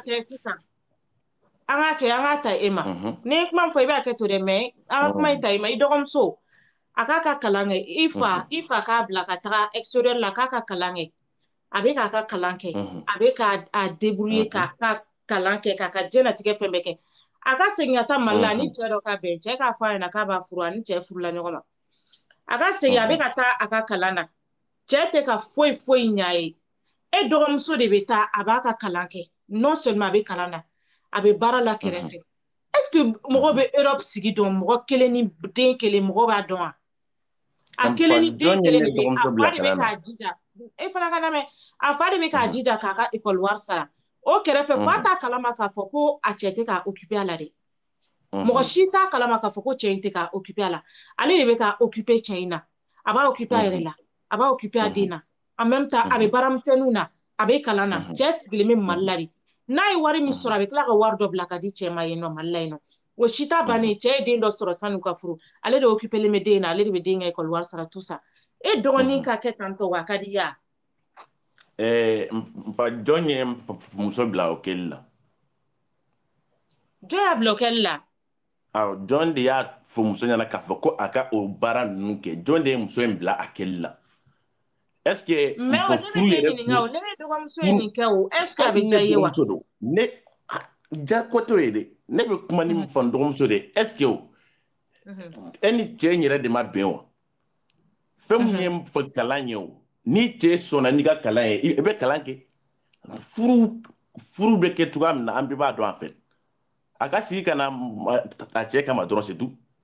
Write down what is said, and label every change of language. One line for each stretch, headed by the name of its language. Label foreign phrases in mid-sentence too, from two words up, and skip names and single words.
Bambara: ka kɛ sisan an k'a kɛ an k'a ta e ma ni ye kuma fɔ i b'a kɛ to dɛ mais an ka kuma in ta e ma i dɔgɔmuso a k'a ka kalan kɛ i fa k'a bila ka taga extérieur la k'a ka kalan kɛ a bɛ k'a ka kalan kɛ a bɛ k'a débrouiller k'a ka kalan kɛ k'a ka diɲɛlatigɛ fɛn bɛɛ kɛ a ka segin ka taa Mali la ni cɛ dɔ ka bɛn cɛ k'a fɔ a ɲɛna k'a b'a furu ani cɛ furula ɲɔgɔn ma a ka segin a bɛ ka taa a ka kalan na cɛ tɛ ka foyi ɲ'a ye e dɔgɔmuso de bɛ taa a b'a ka kalan kɛ
French: non seulement
Bambara: a bɛ kalan na a bɛ baara la kɛrɛfɛ est-ce que mɔgɔ bɛ Europe sigi dɔn mɔgɔ kelen ni den kelen mɔgɔ b'a dɔn wa a kelen ni den kelen de bɛ a fa de bɛ k'a jija e fana ka lamɛn a fa de bɛ k'a jija k'a ka école wari sara o kɛrɛfɛ fa t'a kalama k'a fɔ ko a cɛ tɛ k'a occuper a la dɛ mɔgɔ si t'a kalama k'a fɔ ko cɛ in tɛ k'a occuper a la ale de bɛ k'a occuper cɛ in na a b'a occuper a yɛrɛ la a b'a occuper a den na
French: en même temps
Bambara: a bɛ baaramisɛnninw na a bɛ kalan na cɛ sigilen bɛ Mali la de n'a ye wari min sɔrɔ a bɛ tila ka wari dɔ bila ka di cɛ ma yen nɔ Mali la yen nɔ o si t'a bannen cɛ ye den dɔ sɔrɔ san'u ka furu ale de occupelen bɛ den na ale de bɛ den ka école wari sara
French: tout ça
Bambara: e dɔgɔnin ka kɛ tantɔ wa a ka di ya jɔn ye muso bila o kɛli la jɔn y'a bila o kɛli la jɔn de y'a fɔ muso ɲɛna k'a fɔ ko a ka o baara ninnu kɛ jɔn de ye muso in bila a kɛli la
French: est-ce que
Bambara: mais o ne bɛ k'e ɲininka o ne bɛ dɔgɔmuso ye nin kɛ o
French: est-ce que
Bambara: a bɛ diya i ye wa ne ja ko t'o ye dɛ ne bɛ kuma ni min fɔ n dɔgɔmuso de
French: est-ce que
Bambara: e ni cɛ in yɛrɛ de ma bɛn wa fɛn min ye fɔ kalan ye o ni cɛ sɔnna n'i ka kalan ye i bɛ kalan kɛ furu bɛ kɛ cogoya min na an bɛɛ b'a dɔn a fɛ a ka sigi ka na a cɛ kama dɔrɔn
French: c'est tout